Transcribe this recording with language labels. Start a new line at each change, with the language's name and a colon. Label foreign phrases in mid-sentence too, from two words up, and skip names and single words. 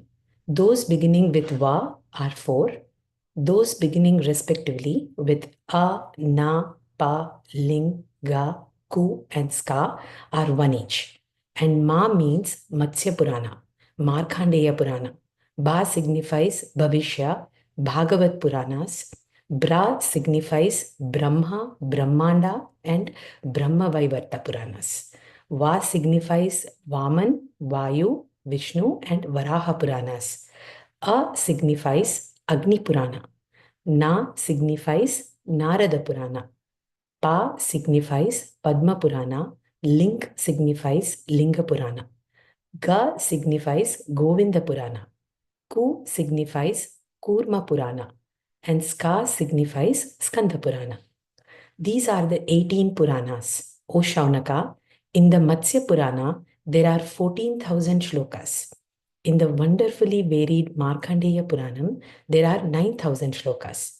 English: Those beginning with Va are 4. Those beginning respectively with A, Na, Pa, Ling, Ga, Ku and Ska are 1 each. And Ma means Matsya Purana, Markandeya Purana. Ba signifies Bhavishya, Bhagavat Puranas. Bra signifies Brahma, Brahmanda and Brahma Vaivarta Puranas. Va signifies Vaman, Vayu, Vishnu and Varaha Puranas. A signifies Agni Purana. Na signifies Narada Purana. Pa signifies Padma Purana. Ling signifies Linga Purana. Ga signifies Govinda Purana. Ku signifies Kurma Purana. And Ska signifies Skanda Purana. These are the 18 Puranas. O Shaunaka, in the Matsya Purana, there are 14,000 shlokas. In the wonderfully varied Markandeya Puranam, there are 9,000 shlokas.